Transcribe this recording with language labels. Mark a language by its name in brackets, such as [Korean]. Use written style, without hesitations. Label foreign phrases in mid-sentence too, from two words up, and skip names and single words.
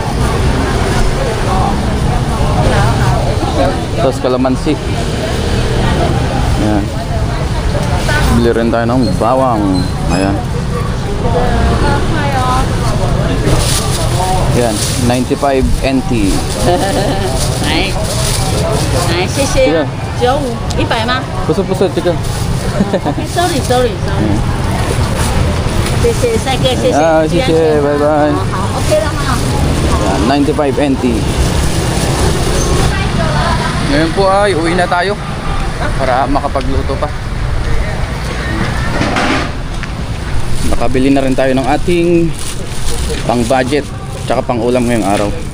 [Filipino] Tapos kalamansi. Ayan. Bili rin tayo ng bawang. Ayan. Ayan, 95 NT. [Chinese] 来，来，谢谢啊。95，100吗 [Filipino] Puso-puso, chika. [English] ？OK，sorry，sorry，sorry。 [Chinese] 谢谢，帅哥，谢谢。 [Filipino] Ah, sige, bye-bye. [Chinese] 好，OK 了哈。 [Filipino] Ayan, 95 NT. Ngayon po ay uwi na tayo para makapagluto pa. Nakabili na rin tayo ng ating pang budget tsaka pang ulam ngayong araw.